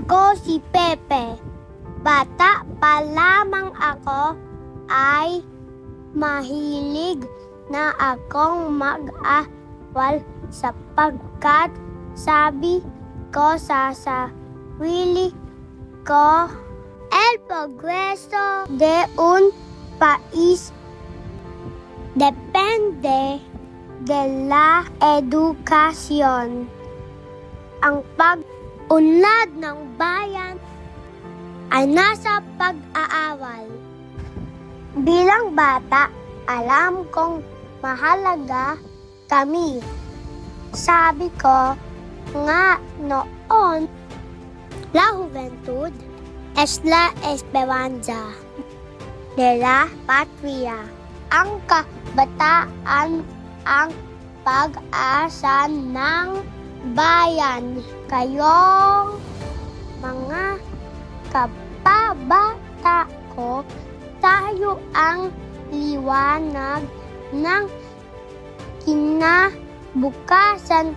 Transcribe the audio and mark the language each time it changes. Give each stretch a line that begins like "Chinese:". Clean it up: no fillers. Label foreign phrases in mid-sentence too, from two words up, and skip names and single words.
Filipino: Ako si Pepe. Bata pa lamang ako ay mahilig na akong mag-awal sapagkat sabi ko sa sarili ko,
Spanish: el progreso de un país depende de la educación.
Filipino: Ang pag-unlad ng bayan ay nasa pag-aaral. Bilang bata, alam kong mahalaga kami. Sabi ko nga noon,
Spanish: la juventud es la esperanza de la patria.
Filipino: Ang kabataan ang pag-asa ng bayan. Kayong mga kababata ko, tayo ang liwanag ng kinabukasan.